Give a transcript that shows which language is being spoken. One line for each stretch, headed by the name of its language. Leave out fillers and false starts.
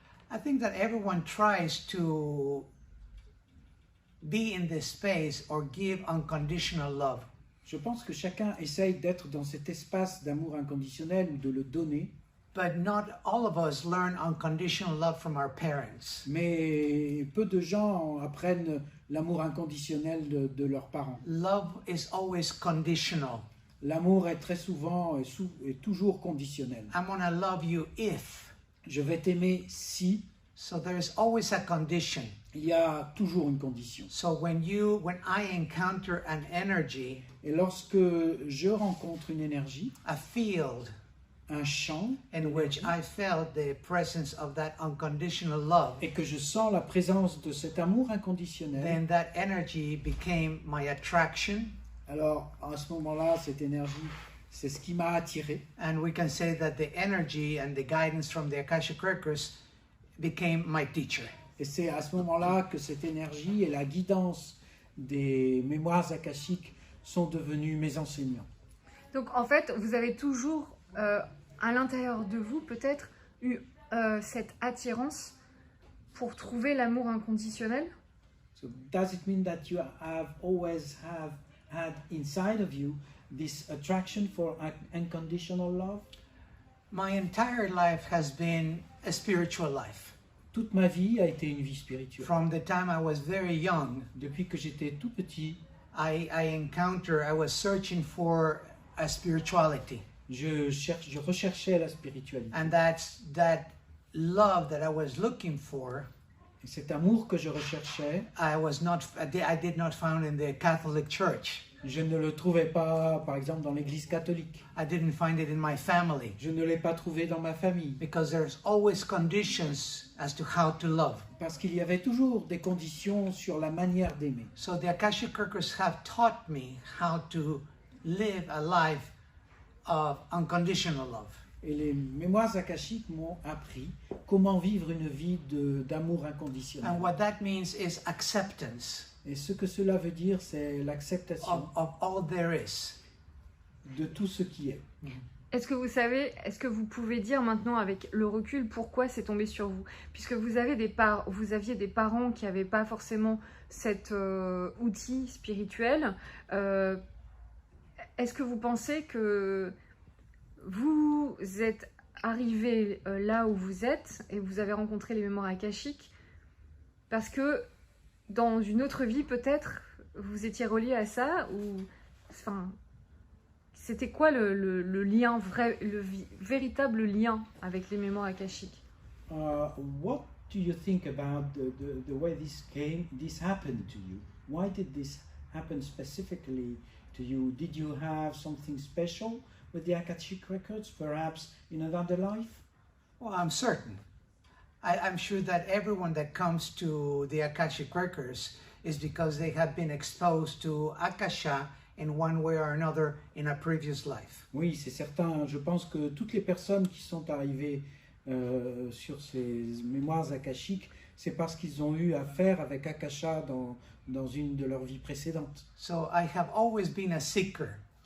English: I think that everyone tries to be in this space or give unconditional love.
French: Je pense que chacun essaye d'être dans cet espace d'amour inconditionnel ou de le donner.
English: But not all of us learn unconditional love from our parents.
French: Mais peu de gens apprennent l'amour inconditionnel de leurs parents.
English: Love is always conditional.
French: L'amour est très souvent et toujours conditionnel.
English: I'm going to love you if.
French: Je vais t'aimer si.
English: So there's always a condition.
French: Il y a toujours une condition.
English: So when I encounter an energy,
French: Et lorsque je rencontre une énergie,
English: a field
French: un champ,
English: in which I felt the presence of that unconditional love,
French: et que je sens la présence de cet amour inconditionnel,
English: then that energy became my attraction.
French: alors à ce moment-là, cette énergie, c'est ce qui m'a attiré.
English: And we can say that the energy and the guidance from the Akashic Records became my teacher.
French: Et c'est à ce moment-là que cette énergie et la guidance des mémoires akashiques sont devenus mes enseignants. Donc en fait, vous avez toujours à l'intérieur de vous peut-être eu cette attirance pour trouver l'amour inconditionnel?
English: So does it mean that you have always had inside of you this attraction for unconditional love? My entire life has been a spiritual life.
French: Toute ma vie a été une vie spirituelle.
English: From the time I was very young,
French: Depuis que j'étais tout petit,
English: I was searching for a spirituality.
French: je recherchais la spiritualité.
English: And that's that love that I was looking for,
French: Et cet amour que je recherchais,
English: I did not find in the Catholic Church.
French: je ne le trouvais pas, par exemple, dans l'Église catholique.
English: I didn't find it in my family,
French: Je ne l'ai pas trouvé dans ma famille.
English: because there's always conditions as to how to love.
French: Parce qu'il y avait toujours des conditions sur la manière d'aimer.
English: So the Akashic Records have taught me how to live a life of unconditional love.
French: Et les mémoires akashiques m'ont appris comment vivre une vie d'amour
English: And
French: inconditionnel.
English: what that means is acceptance
French: Et ce que cela veut dire, c'est l'acceptation
English: of all there is.
French: de tout ce qui est. Est-ce que vous savez, est-ce que vous pouvez dire maintenant avec le recul pourquoi c'est tombé sur vous? Puisque vous aviez des parents qui n'avaient pas forcément cet outil spirituel. Est-ce que vous pensez que vous êtes arrivé là où vous êtes et vous avez rencontré les mémoires akashiques parce que dans une autre vie peut-être vous étiez relié à ça, ou enfin c'était quoi le lien vrai, véritable lien avec les mémoires akashiques?
English: What do you think about the way this happened to you? Why did this happen specifically to you? Did you have something special with the Akashic Records, perhaps in another life? Well, I'm certain. I'm sure that everyone that comes to the Akashic Records is because they have been exposed to Akasha in one way or another in a previous life.
French: Oui, c'est certain. Je pense que toutes les personnes qui sont arrivées sur ces mémoires akashiques, c'est parce qu'ils ont eu affaire avec Akasha dans une de leurs vies précédentes.
English: So I have always been a seeker.